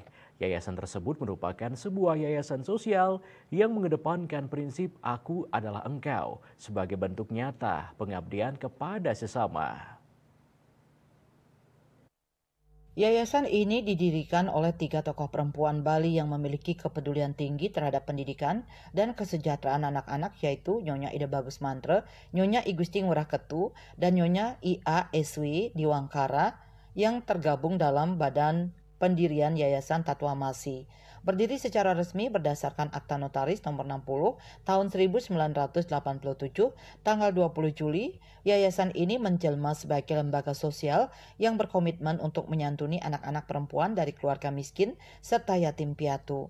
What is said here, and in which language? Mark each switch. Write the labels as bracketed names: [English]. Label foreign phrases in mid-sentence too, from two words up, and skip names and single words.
[Indonesian] Yayasan tersebut merupakan sebuah yayasan sosial yang mengedepankan prinsip aku adalah engkau sebagai bentuk nyata pengabdian kepada sesama. Yayasan ini didirikan oleh 3 tokoh perempuan Bali yang memiliki kepedulian tinggi terhadap pendidikan dan kesejahteraan anak-anak, yaitu Nyonya Ida Bagus Mantre, Nyonya I Gusti Ngurah Ketu, dan Nyonya I.A. Eswi Diwangkara yang tergabung dalam Badan Pendirian Yayasan Tatwa Masih. Berdiri secara resmi berdasarkan Akta Notaris nomor 60 tahun 1987 tanggal 20 Juli, yayasan ini menjelma sebagai lembaga sosial yang berkomitmen untuk menyantuni anak-anak perempuan dari keluarga miskin serta yatim piatu.